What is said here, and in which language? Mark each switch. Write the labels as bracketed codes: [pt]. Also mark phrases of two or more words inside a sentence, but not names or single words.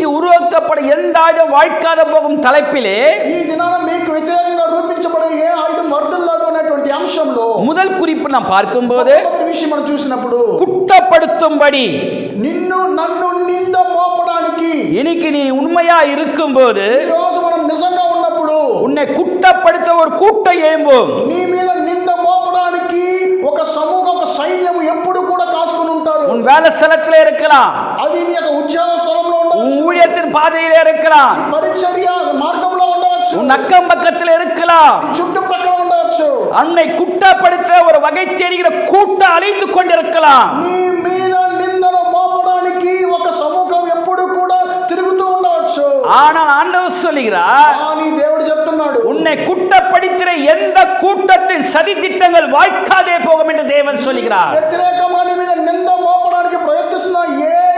[ta] உருவாக்கப்பட எந்த ஆயுதம் வாய்க்காத போகும் தலைப்பிலே [te] ఈ దినాన మీకు వ్యతిరేకంగా రూపించబడే ఏ ఆయుధం వర్ధిల్లదు అనేటువంటి అంశంలో [ta] முதல் குறிப்பு நாம் பார்க்கும்போது [te] మొదటి విషయం మనం చూసినప్పుడు [ta] குற்றப்படுத்தும்படி [te] నిన్ను నన్ను నింద మోపడానికి [ta] இன்னைக்கு நீ உண்மையா இருக்கும்போது [te] ఈ రోజు మనం నిజంగా ఉన్నప్పుడు [ta] உன்னை குற்றப்படுத்த ஒரு கூட்டம் எழும்பும். [te] నీ మీద నింద మోపడానికి ఒక సమూహం ఒక సైన్యం ఎప్పుడు కూడా కాసుకొని ఉంటారు. [ta] உன் வேலை ஸ்தலத்திலே இருக்கலாம், [te] అది నీ యొక్క ఉద్యోగ స్థలంలో [ta] உன் [te] ఉండవచ్చు, [ta] ஊழியத்தின் பாதையிலே இருக்கலாம், [te] పరిచర్య మార్గంలో ఉండవచ్చు, [ta] உன் அக்கம் பக்கத்தில் இருக்கலாம். [te] చుట్టుప్రక్కల ఉండవచ్చు. [ta] அன்னை குற்றப்படுத்த ஒரு வகை தேடுகிற கூட்டம் அலைந்து கொண்டிருக்கலாம். [te] నీ మీద నిందను మోపడానికి ఒక సమూహం ఎప్పుడు కూడా తిరుగుతూ ఉండవచ్చు. [ta] ஆனால் ஆண்டவர் சொல்லுகிறார், [te] కానీ దేవుడు చెప్తున్నాడు, [ta] உன்னை குற்றப்படுத்துகிற எந்த கூட்டத்தின் சதி திட்டங்கள் வாய்க்காதே போகும் என்று தேவன் சொல்லுகிறார். [te] వ్యతిరేకంగా నీ మీద నింద మోపడానికి ప్రయత్నిస్తున్న ఏ